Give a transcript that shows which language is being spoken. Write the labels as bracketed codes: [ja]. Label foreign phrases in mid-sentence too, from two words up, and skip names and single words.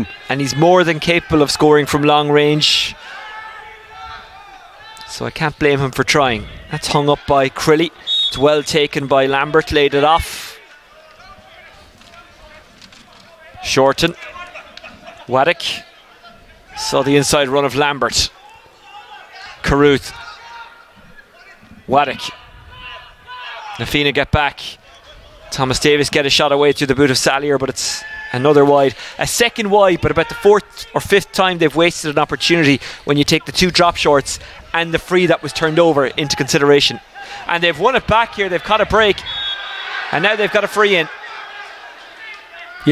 [en] And he's more than capable of scoring from long range, so I can't blame him for trying. That's hung up by Crilly. It's well taken by Lambert, laid it off. Shorten. Waddick. Saw the inside run of Lambert. Carruth. Waddick. Fianna get back. Thomas Davis get a shot away through the boot of Sallier, but it's another wide. A second wide, but about the 4th or 5th time they've wasted an opportunity when you take the 2 drop shorts and the free that was turned over into consideration. And they've won it back here. They've caught a break, and now they've got a free in.